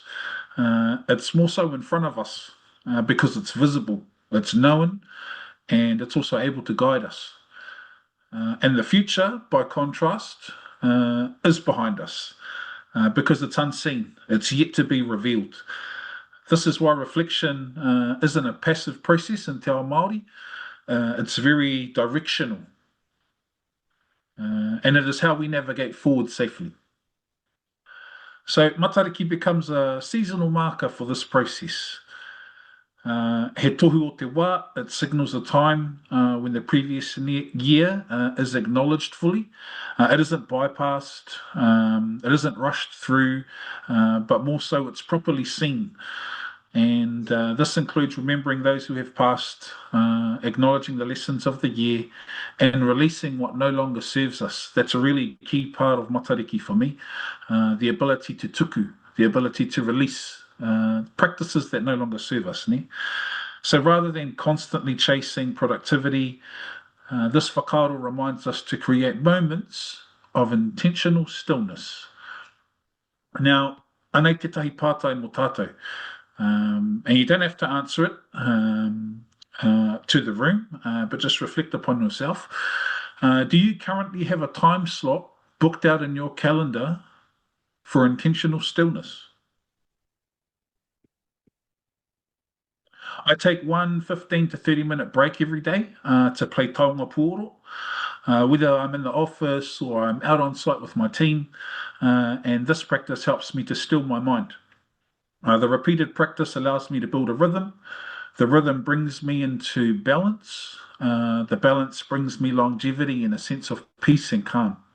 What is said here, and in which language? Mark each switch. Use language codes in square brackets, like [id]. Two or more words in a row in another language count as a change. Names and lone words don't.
[en] It's more so in front of us because it's visible, it's known, and it's also able to guide us. And the future, by contrast, is behind us because it's unseen, it's yet to be revealed. This is why reflection isn't a passive process in [mi] te ao Māori. [en] It's very directional. And it is how we navigate forward safely. So Matariki becomes a seasonal marker for this process. [mi] He tohu o te wā, [en] it signals a time when the previous year is acknowledged fully. It isn't bypassed, it isn't rushed through, but more so it's properly seen. And this includes remembering those who have passed, acknowledging the lessons of the year, and releasing what no longer serves us. That's a really key part of Matariki for me, the ability to tuku, the ability to release practices that no longer serve us. Ne? So rather than constantly chasing productivity, this whakaaro reminds us to create moments of intentional stillness. Now, [mi] anei te tahi pātai mo tātou. [en] And you don't have to answer it to the room, but just reflect upon yourself. Do you currently have a time slot booked out in your calendar for intentional stillness? I take one 15 to 30-minute break every day to play [mi] taonga puoro, [en] whether I'm in the office or I'm out on site with my team, and this practice helps me to still my mind. The repeated practice allows me to build a rhythm. The rhythm brings me into balance. The balance brings me longevity and a sense of peace and calm.